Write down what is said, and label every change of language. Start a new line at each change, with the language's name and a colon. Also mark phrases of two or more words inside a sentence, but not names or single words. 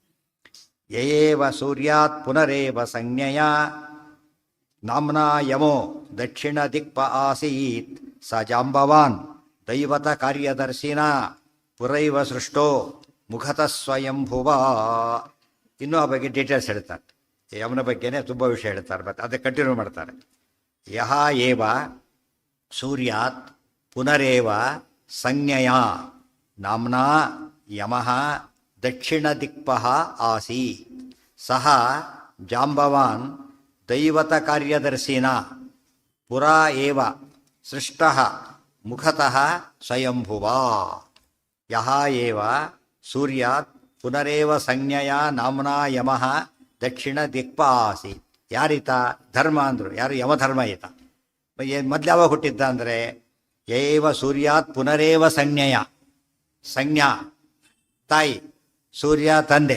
Sanskrit: ಯಯೇವ ಸೂರ್ಯಾತ್ ಪುನರೇವ ಸಂಜ್ಞೆಯ ನಾಮ್ನಾ ಯಮೋ ದಕ್ಷಿಣ ದಿಕ್ಪ ಆಸೀತ್ ಸ ಜಾಂಬವಾನ್ ದೈವತ ಕಾರ್ಯದರ್ಶಿನ ಪುರೈವ ಸೃಷ್ಟೋ ಮುಖತಃ ಸ್ವಯಂಭುವ.
Kannada: ಇನ್ನೂ ಆ ಬಗ್ಗೆ ಡೀಟೇಲ್ಸ್ ಹೇಳ್ತಾರೆ. ಯಮನ ಬಗ್ಗೆನೇ ತುಂಬ ವಿಷಯ ಹೇಳ್ತಾರೆ. ಮತ್ತೆ ಅದಕ್ಕೆ ಕಂಟಿನ್ಯೂ ಮಾಡ್ತಾರೆ.
Sanskrit: ಯಹ ಏವ ಸೂರ್ಯಾತ್ ಪುನರೇವ ಸಂಜ್ಞೆಯ ನಾಮ್ನಾ ಯಮಃ ದಕ್ಷಿಣ ದಿಕ್ಪಃ ಆಸೀತ್ ಸಹ ಜಾಂಬವಾನ್ ದೈವತ ಕಾರ್ಯದರ್ಶಿನ ಪುರಾ ಏವ ಸೃಷ್ಟಃ ಮುಖತಃ ಸ್ವಯಂಭುವ. ಯಹ ಏವ ಸೂರ್ಯಾತ್ ಪುನರೇವ ಸಂಜ್ಞೆಯ ನಾಮ್ನಾ ಯಮಃ ದಕ್ಷಿಣ ದಿಕ್ಪ ಆಸೀತ್.
Kannada: ಯಾರೀತ? ಧರ್ಮ ಅಂದರು. ಯಾರು? ಯಮಧರ್ಮ ಈತ. ಮೊದಲು ಯಾವಾಗ ಹುಟ್ಟಿದ್ದ ಅಂದರೆ,
Sanskrit: ಯೇವ ಸೂರ್ಯಾತ್ ಪುನರೇವ ಸಂಜ್ಞಾ
Kannada: ತಾಯಿ, ಸೂರ್ಯ ತಂದೆ.